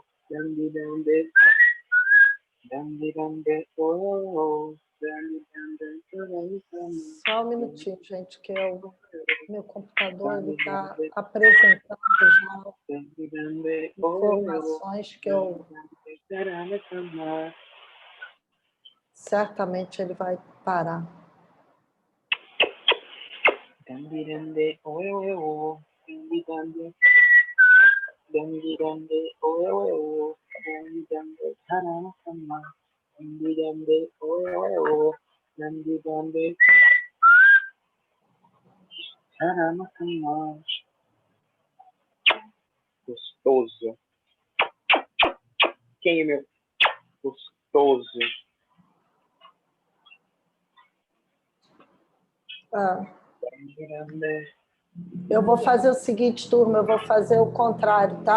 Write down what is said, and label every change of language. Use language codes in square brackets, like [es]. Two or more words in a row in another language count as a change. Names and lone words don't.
[pt] Dande, dande. Dande, dande, oe, oe, o. Dande, dande, oe, oe. Só um minutinho, gente, que meu computador está apresentando já informações que eu... Certamente ele vai parar. Dande, dande, oe, oe, o. Dande, dande. Dande, dande, oe, oe, o. Dande, dande, tarana, sama. Dande, dande, oe, oe, o. Dande, dande. Tarana, sama. Gostoso. Quem é meu? Gostoso. Eu vou fazer o seguinte, turma, eu vou fazer o contrário, tá?